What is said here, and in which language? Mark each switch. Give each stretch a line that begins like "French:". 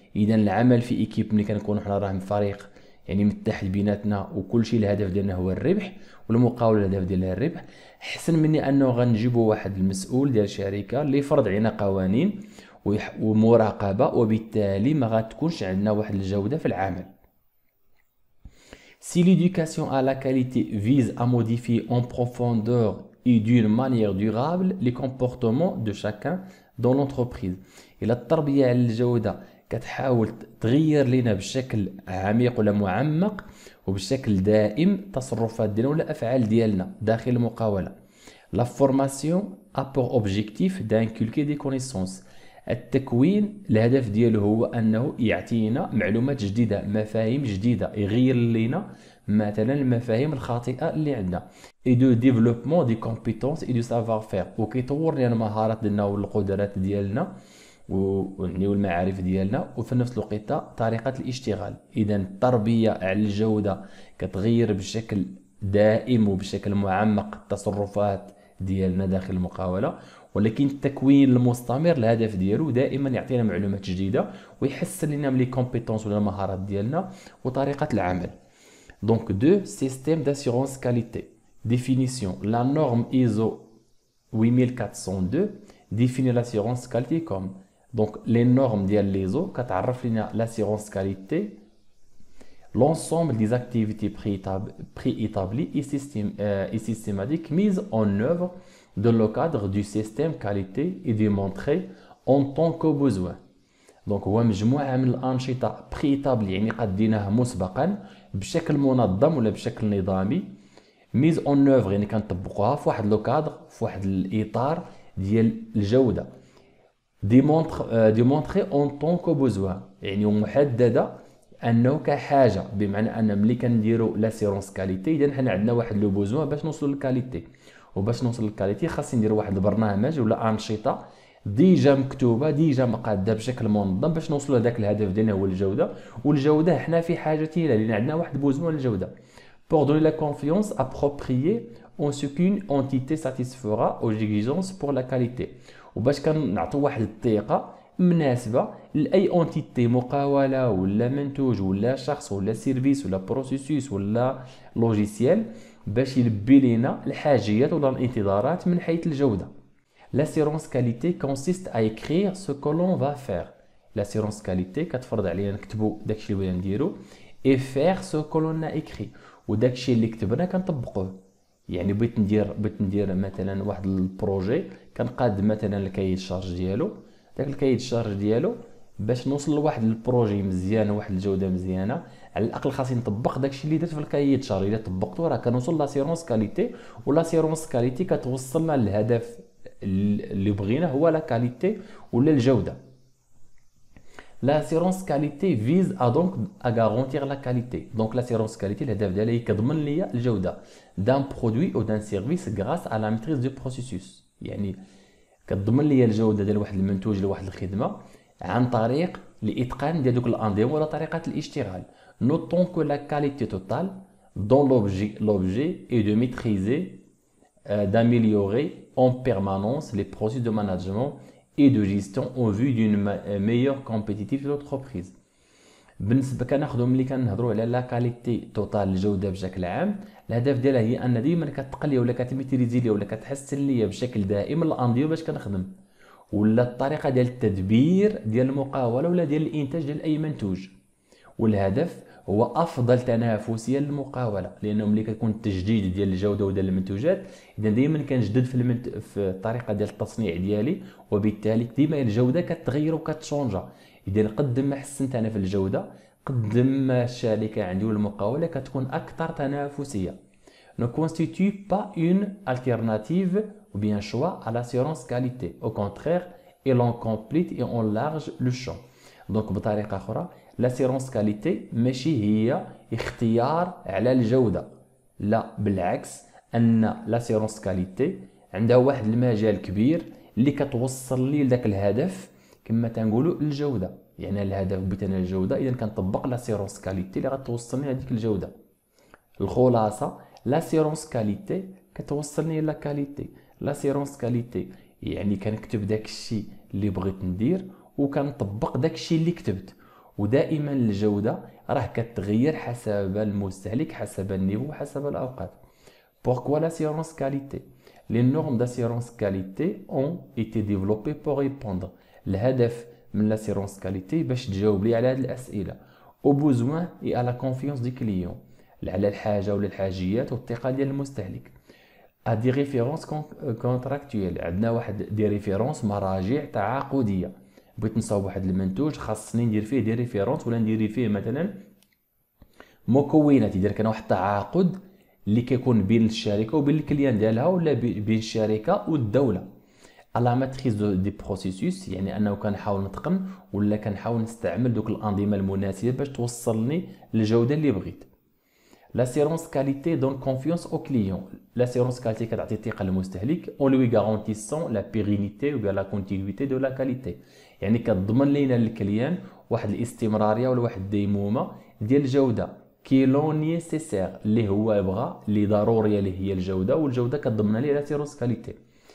Arabic: اذا العمل في ايكيب ملي كنكونوا حنا راه فريق يعني متحد بيناتنا وكل شيء الهدف ديالنا هو الربح والمقاوله الهدف ديالها الربح، احسن مني انه غنجيبوا واحد المسؤول ديال الشركه اللي يفرض علينا قوانين ومراقبه، وبالتالي ما غتكونش عندنا واحد الجوده في العمل.
French: Si l'éducation à la qualité vise à modifier en profondeur et d'une manière durable les comportements de chacun dans l'entreprise.
Arabic: إلا التربية على الجودة كتحاول تغير لنا بشكل عميق ولا معمق وبشكل دائم تصرفات ديالنا ولا أفعال ديالنا داخل المقاولة.
French: La formation a pour objectif d'inculquer des connaissances.
Arabic: التكوين الهدف ديالو هو انه يعطينا معلومات جديده، مفاهيم جديده، يغير لنا مثلا المفاهيم الخاطئه اللي عندنا.
French: اي دو ديفلوبمون دي كومبيتونس اي دو سافوار فير،
Arabic: وكيطور لنا المهارات ديالنا والقدرات ديالنا والمعارف ديالنا، وفي نفس الوقت طريقه الاشتغال. اذا التربيه على الجوده كتغير بشكل دائم وبشكل معمق التصرفات ديالنا داخل المقاوله، ولكن التكوين المستمر الهدف ديالو دائما يعطينا معلومات جديده ويحسن لنا من لي كومبيتونس ولا المهارات ديالنا وطريقه العمل.
French: دونك دو سيستيم داسيورونس كاليتي. ديفينيسيون لا نورم ايزو 8402 définit l'assurance qualité comme. Donc les normes
Arabic: ديال ليزو كتعرف لنا
French: l'assurance qualité l'ensemble des activités préétablies et systématiques mises en œuvre dans le cadre du système qualité et démontrées en tant que besoin.
Arabic: Donc هو مجموعة من الأنشطة بريتابلي، يعني قديناها مسبقا بشكل منظم ولا بشكل نظامي.
French: ميز اون اوفر
Arabic: يعني كنطبقوها في واحد لو كادر، في واحد الإطار ديال الجودة.
French: ديمونطري اون طون كو بوزوان،
Arabic: يعني محدده انه كحاجه، بمعنى ان ملي كنديروا لاسيرونس كاليتي اذا حنا عندنا واحد لو بوزوان باش نوصلوا للكاليتي، وباش نوصل للكاليتي خاص نديروا واحد البرنامج ولا انشطه ديجا مكتوبه، ديجا مقاده بشكل منظم باش نوصلوا لهذاك الهدف ديالنا هو الجوده. والجوده حنا في حاجه ليها، لان عندنا واحد بوزوان الجوده.
French: Pour donner la confiance appropriée en ce qu'une entité satisfera aux exigences pour la qualité.
Arabic: وباش كنعطوا واحد الثقه مناسبه لاي اونتيتي، مقاوله ولا منتوج ولا شخص ولا سيرفيس ولا بروسيسوس ولا لوجيسيال، باش يلبي لينا الحاجيات ولا الانتظارات من حيث الجوده.
French: L'assurance qualité consiste à écrire ce que l'on va faire.
Arabic: L'assurance qualité كتفرض علينا نكتبوا داكشي اللي بغينا نديرو
French: et faire ce que l'on a écrit،
Arabic: وداكشي اللي كتبنا كنطبقوه. يعني بغيت ندير مثلا واحد البروجي، كنقاد مثلا الكايد الشارج ديالو. داك الكايد الشارج ديالو باش نوصل لواحد البروجي مزيان وواحد الجوده مزيانه، على الاقل خاصني نطبق داكشي اللي درت في الكايد الشارج. الا طبقته راه كنوصل لاسيرونس كاليتي، ولاسيرونس كاليتي كتوصلنا للهدف اللي بغينا هو لا كاليتي ولا الجوده.
French: L'assurance qualité vise à garantir la qualité. Donc l'assurance qualité
Arabic: الهدف ديالها هي كضمن ليا الجوده
French: d'un produit ou d'un service grâce à la maîtrise du processus.
Arabic: يعني كتضمن ليا الجوده ديال واحد المنتوج ولا واحد الخدمه عن طريق الاتقان ديال دوك الانظمه ولا طريقه الاشتغال.
French: Notons que la qualité totale dont l'objet est de maîtriser, d'améliorer en permanence les processus de management et de gestion en vue d'une meilleure compétitivité de l'entreprise.
Arabic: بالنسبه كناخذوا ملي كنهضروا على لا كاليتي توتال الجوده بشكل عام، الهدف ديالها هي ان ديما كتقلي ولا كتميتريزي لي ولا كتحسن ليا بشكل دائم الانظمه باش كنخدم، ولا الطريقه ديال التدبير ديال المقاوله ولا ديال الانتاج ديال اي منتوج. والهدف هو افضل تنافسيه للمقاوله، لانه ملي كيكون التجديد ديال الجوده وديال المنتوجات، اذا دائما كنجدد في الطريقه ديال التصنيع ديالي، وبالتالي ديما الجوده كتغير وكتشونجا. اذا قد ما حسنت انا في الجوده، قد ما الشركه عندي والمقاوله كتكون اكثر تنافسيه.
French: Ne constitue pas une alternative ou bien choix à l'assurance qualité. Au contraire, elle en complète et enlarge le champ.
Arabic: Donc بطريقه اخرى، l'assurance qualité ماشي هي اختيار على الجوده، لا بالعكس، ان l'assurance qualité عندها واحد المجال كبير اللي كتوصل لي لذاك الهدف كما تنقولوا الجوده. يعني الهدف بغيت انا الجوده، اذا كنطبق لاسيرونس كاليتي اللي غتوصلني لهذيك الجوده. الخلاصه، لاسيرونس كاليتي كتوصلني لا كاليتي. لاسيرونس كاليتي يعني كنكتب داك الشيء اللي بغيت ندير وكنطبق داك الشيء اللي كتبت. ودائما الجوده راه كتغير حسب المستهلك، حسب النيفو، حسب الاوقات.
French: Pourquoi l'assurance qualité? Les normes d'assurance qualité ont été développées pour répondre.
Arabic: الهدف من l'assurance qualité باش تجاوب لي على هذه الاسئله.
French: Au besoin et à la confiance du client.
Arabic: على الحاجه ولا الحاجيات والثقه ديال المستهلك.
French: À des références contractuelles.
Arabic: عندنا واحد دي ريفيرونس، مراجع تعاقديه. بغيت نصاوب واحد المنتوج، خاصني ندير فيه دي ريفيرونس ولا ندير فيه مثلا مكونات. يدير كان واحد التعاقد اللي كيكون بين الشركه وبين الكليان ديالها، ولا بين الشركه والدوله. على
French: ماتريز دي بروسيسوس،
Arabic: يعني انه كنحاول نتقن ولا كنحاول نستعمل دوك الانظمه المناسبه باش توصلني للجوده اللي بغيت.
French: L'assurance qualité donne confiance au client. L'assurance qualité
Arabic: كتعطي الثقه للمستهلك
French: en lui garantissant la pérennité ou bien la continuité de la qualité.
Arabic: يعني كتضمن لينا الكليان واحد الاستمراريه ولا واحد الديمومه ديال الجوده
French: كي لون نيسيسير
Arabic: اللي هو يبغى، اللي ضروريه اللي هي الجوده، والجوده كتضمن ليه l'assurance qualité.